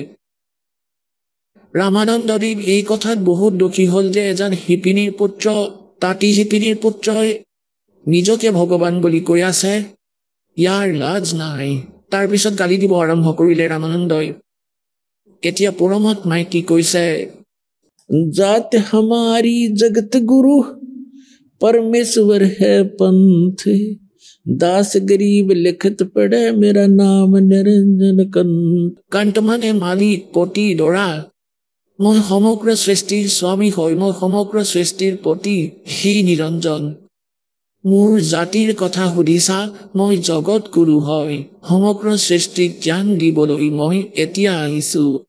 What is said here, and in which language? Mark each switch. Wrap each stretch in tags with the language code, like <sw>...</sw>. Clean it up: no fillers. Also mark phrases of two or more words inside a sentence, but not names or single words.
<as>ৰামানন্দদেৱ এই কথাত বহুত দুখী হ'ল যে এজন শিপিনীৰ পুত্ৰ, তাঁতী শিপিনীৰ পুত্ৰই নিজকে ভগৱান বুলি কৈ আছে। ইয়াৰ লাজ নাই। তাৰপিছত গালি দিব আৰম্ভ কৰিলে ৰামানন্দই। এতিয়া পৰমাত্মাই কি কৈছে,</as> <hi>जात हमारी जगत गुरु परमेश्वर है पंथ। दास गरीब लिखत पढ़े मेरा नाम निरंजन कंत।</hi> <as>কণ্ঠ মানে মালিক, পতি, দৰা। মই সমগ্ৰ সৃষ্টিৰ স্বামী হয়, মই সমগ্ৰ সৃষ্টিৰ পতি, সেই নিৰঞ্জন। মোৰ জাতিৰ কথা সুধিছা, মই জগত গুৰু হয়, সমগ্ৰ সৃষ্টিক জ্ঞান দিবলৈ মই এতিয়া আহিছো।</as>